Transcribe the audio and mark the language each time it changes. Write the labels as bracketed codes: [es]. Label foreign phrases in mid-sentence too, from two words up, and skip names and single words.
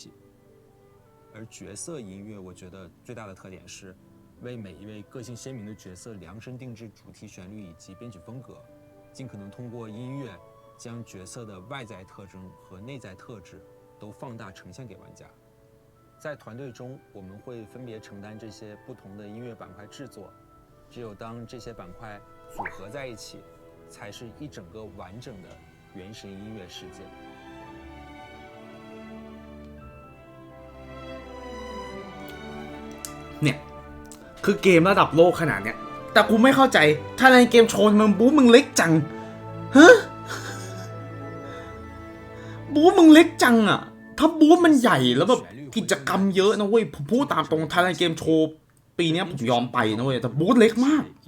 [zh] 而角色音乐，我觉得最大的特点是为每一位个性鲜明的角色量身定制主题旋律以及编曲风格，尽可能通过音乐将角色的外在特征和内在特质都放大呈现给玩家。在团队中，我们会分别承担这些不同的音乐板块制作。只有当这些板块组合在一起，才是一整个完整的原神音乐世界。 [th] เนี่ยคือเกมระดับโลกขนาดเนี้ยแต่กูไม่เข้าใจถ้าในเกมโชว์มึงบู๊มึงเล็กจังฮะบู๊มึงเล็กจังอ่ะถ้าบู๊มันใหญ่แล้วแบบกิจกรรมเยอะนะเว้ยผมพูดตามตรงไทยแลนด์เกมโชว์ปีนี้ผมยอมไปนะเว้ยแต่บูธเล็กมาก